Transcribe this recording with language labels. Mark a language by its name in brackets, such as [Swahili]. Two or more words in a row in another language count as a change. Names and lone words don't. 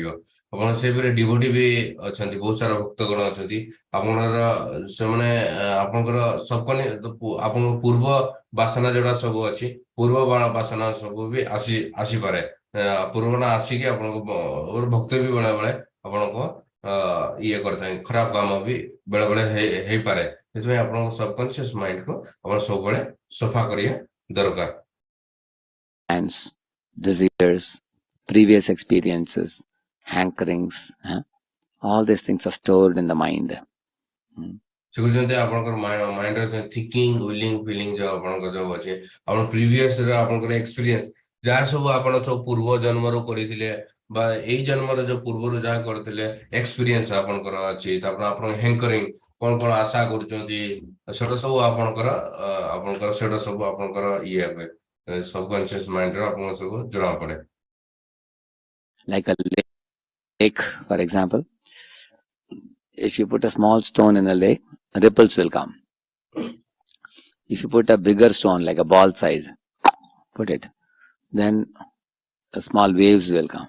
[Odia] ଆପଣ ସେଇପରି ଡିଭୋଟି ବି ଅଛନ୍ତି ବହୁତ ସାରା ଭକ୍ତଗଣ ଅଛନ୍ତି ଆପଣଙ୍କର ସେମାନେ ଆପଣଙ୍କର ଆପଣଙ୍କ ପୂର୍ବ ବାସନା ଯୋଉଟା ସବୁ ଅଛି ପୂର୍ବ ବାସନା ସବୁ ବି ଆସିପାରେ ପୂର୍ବଟା ଆସିକି ଆପଣଙ୍କ ଭକ୍ତ ବି ବେଳେ ବେଳେ ଆପଣଙ୍କ ଇଏ କରିଥାଏ ଖରାପ କାମ ବି ବେଳେ ବେଳେ ହେଇପାରେ। ସେଥିପାଇଁ ଆପଣଙ୍କ [English] subconscious mindକୁ [Odia] ଆପଣ ସବୁବେଳେ ସଫା କରିବା ଦରକାର। [English] Desires, previous experiences, hankerings, all these things are stored in the mind. [Odia] ସେ କହୁଛନ୍ତି ଆପଣଙ୍କର [English] mindର thinking willing feeling [Odia] ଯୋଉ ଆପଣଙ୍କର ଯୋଉ ଅଛି ଆପଣ ପ୍ରିଭିୟସର ଆପଣଙ୍କର ଏକ୍ସପିରିଏନ୍ସ ଯାହା ସବୁ ଆପଣ ସବୁ ପୂର୍ବ ଜନ୍ମରୁ କରିଥିଲେ ବା ଏଇ ଜନ୍ମର ଯୋଉ ପୂର୍ବରୁ ଯାହା କରିଥିଲେ ଏକ୍ସପିରିଏନ୍ସ ଆପଣଙ୍କର ଅଛି ତାପରେ ଆପଣଙ୍କ ହ୍ୟାଙ୍କରିଂ କଣ କଣ ଆଶା କରୁଛନ୍ତି ସେଟା ସବୁ ଆପଣଙ୍କର ସେଟା ସବୁ ଆପଣଙ୍କର ଇଏ ହୁଏ [English] subconscious mindରେ [Odia] ଆପଣଙ୍କ ସବୁ ଜଣା ପଡେ। [English] Like a lake, for example, if you put a small stone in a lake, ripples will come. If you put a bigger stone, like a ball size, put it, then the small waves will come.